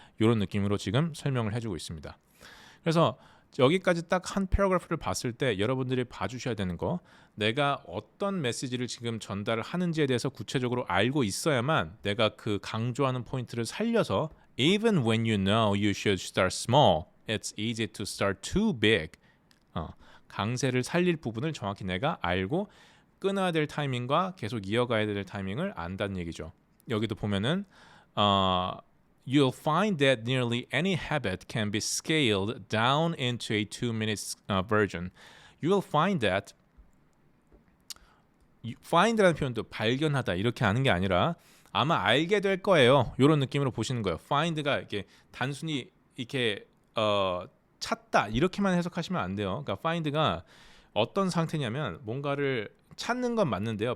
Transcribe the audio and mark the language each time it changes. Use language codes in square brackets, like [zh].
[ko] 이런 느낌으로 지금 설명을 해주고 있습니다. 그래서 여기까지 딱 한 패러그래프를 봤을 때 여러분들이 봐주셔야 되는 거 내가 어떤 메시지를 지금 전달을 하는지에 대해서 구체적으로 알고 있어야만 내가 그 강조하는 포인트를 살려서 [en] even when you know you should start small, it's easy to start too big. [ko] 강세를 살릴 부분을 정확히 내가 알고 끊어야 될 타이밍과 계속 이어가야 될 타이밍을 안다는 얘기죠. 여기도 보면은 [en] You'll find that nearly any habit can be scaled down into a 2-minute version. You'll find that [ko] find라는 표현도 발견하다 이렇게 하는 게 아니라 아마 알게 될 거예요. 이런 느낌으로 보시는 거예요. find가 이렇게 단순히 이렇게 찾다 이렇게만 해석하시면 안 돼요. 그러니까 find가 어떤 상태냐면 뭔가를 찾는 건 맞는데요.